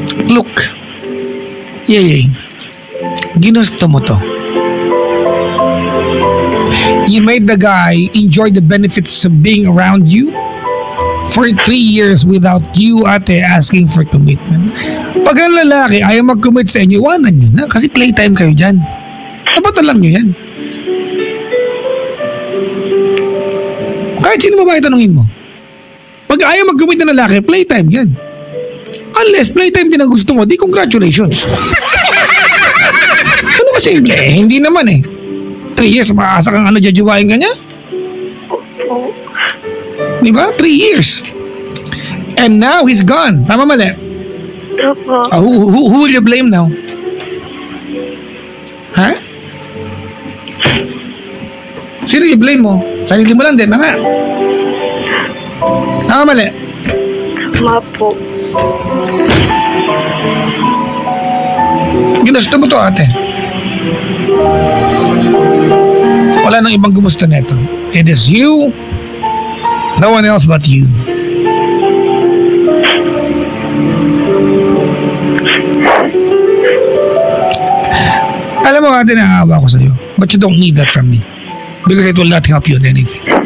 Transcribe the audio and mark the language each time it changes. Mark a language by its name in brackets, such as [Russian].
[Filipino] Look, Yay, ginusto mo to. [English] You made the guy enjoy the benefits of being around you for 3 years without you, ate, asking for commitment. [Filipino] Pag ang lalaki ayaw mag-commit sa inyo, iwanan nyo na kasi playtime kayo dyan. Dapat alam nyo yan. Kahit sino babae tanungin mo. Pag ayaw mag-commit na lalaki, playtime yan. Unless playtime din ang gusto mo, di congratulations. Ano ka simple eh? Hindi naman eh. 3 years, maasa kang jajuwain ka niya? Di ba? [English] 3 years. And now he's gone. [Filipino] Tama mali? Opo. [English] Who will you blame now? Ha? [Filipino] Sino i-blame mo? Sarili mo lang din, nga. Tama mali? Tama po. Ginusto mo to, ate. Wala nang ibang gumusto neto. [English] It is you, no one else but you. [Filipino] Alam mo, ate, naawa ko sa'yo. [English] But you don't need that from me. Because it will not help you in anything.